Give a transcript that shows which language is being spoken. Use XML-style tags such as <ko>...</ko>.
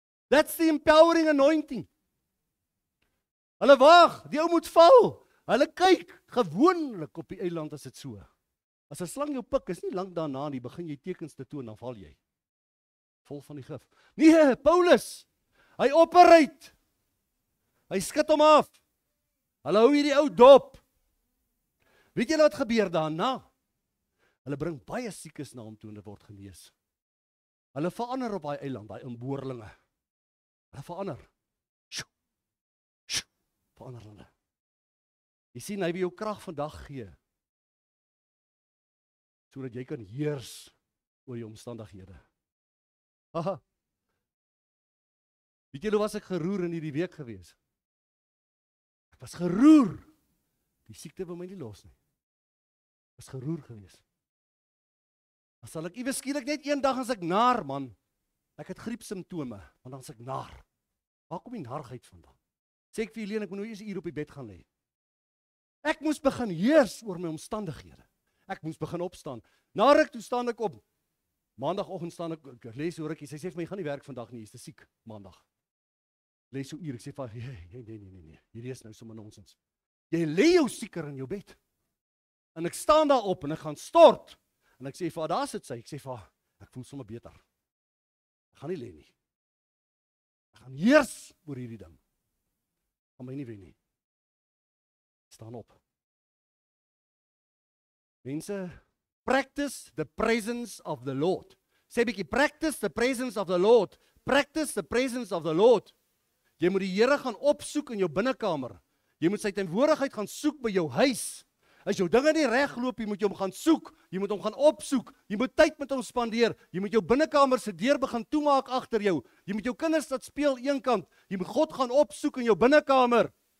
<en>That's the empowering anointing.</en> <af>Hulle wag, die ou moet val. Hulle kyk, gewoonlik op die eiland as dit so. As 'n slang jou pik, is nie lank daarna nie, begin jy tekens te toon, dan val jy. Vol van die gif. Nee, Paulus, hy operate. Hy skud hom af. Hulle hou hierdie ou dop. Weet julle wat gebeur daarna? Hulle bring baie siekes na hom toe en hulle word genees. Hulle verander op daai eiland, daai inboorlinge. Hulle verander. Verander hulle. Jy sien, hy wil jou krag vandag gee, sodat jy kan heers oor jou omstandighede. Haha. Weet julle, was ek geroer in hierdie week gewees? Ek was geroer. Die siekte wil my nie los nie. Ek was geroer gewees. Dan sal ek iewes skielik net een dag as ek naar, man. Ek het griepsimptome, want dan is ek naar. Waar kom die narigheid vandaan? Sê ek vir Helene, ek moet nou eers 'n uur op die bed gaan lê. Ek moes begin heers oor my omstandighede. Ek moes begin opstaan. Na ruk toe staan ek op. Maandagoggend staan ek lees so rukkie. Sy sê vir my, jy gaan nie werk vandag nie, jy's te siek maandag. Lees so uur. Ek sê vir nee. Hierdie is nou sommer nonsens. Jy lê jou sieker in jou bed. En ek staan daar op en ek gaan stort. En ek sê vir haar, daar sit sy. Ek sê vir haar, ek voel sommer beter. Ek gaan nie lê nie. Ek gaan heers oor hierdie ding. Gaan my nie wen nie. Staan op. Mense,</af> <en>practice the presence of the Lord.</en> <af>Sê bietjie,</af> <en>practice the presence of the Lord. Practice the presence of the Lord.</en> <af>Jy moet die Here gaan opsoek in jou binnekamer. Jy moet sy teenwoordigheid gaan soek by jou huis. As jou dinge nie reg loop, jy moet hom gaan soek, jy moet hom gaan opsoek, jy moet tyd met hom spandeer, jy moet jou binnekamer se deur begin toemaak agter jou, jy moet jou kinders laat speel eenkant, jy moet God gaan opsoek in jou binnekamer.</af>